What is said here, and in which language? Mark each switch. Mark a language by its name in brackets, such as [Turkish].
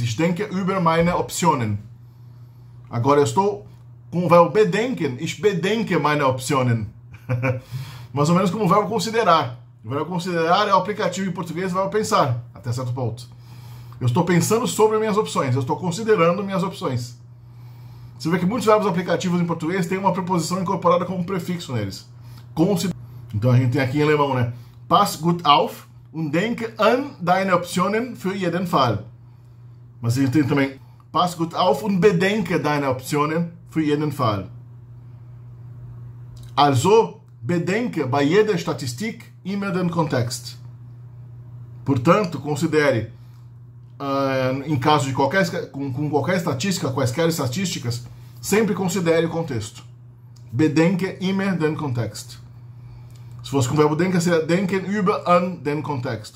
[German] Ich denke über meine Optionen. [Portuguese] Agora eu estou com o verbo bedenken. [German] Ich bedenke meine Optionen. [Portuguese] Mais ou menos como o verbo considerar. O verbo considerar é o aplicativo em português do verbo pensar, até certo ponto. Eu estou pensando sobre minhas opções, eu estou considerando minhas opções. Você vê que muitos verbos aplicativos em português têm uma preposição incorporada como prefixo neles. Então a gente tem aqui em alemão, né? [German] Pass gut auf und denke an deine Optionen für jeden Fall. [Portuguese] Mas a gente tem também [German] Pass gut auf und bedenke deine Optionen für jeden Fall. Also, bedenke bei jeder Statistik immer den Kontext. [Portuguese] Portanto, considere, em caso de com qualquer estatística, quaisquer estatísticas, sempre considere o contexto. [German] Bedenke immer den Kontext. [Portuguese] Se fosse com o verbo denken, seria [German] denken über an den Kontext.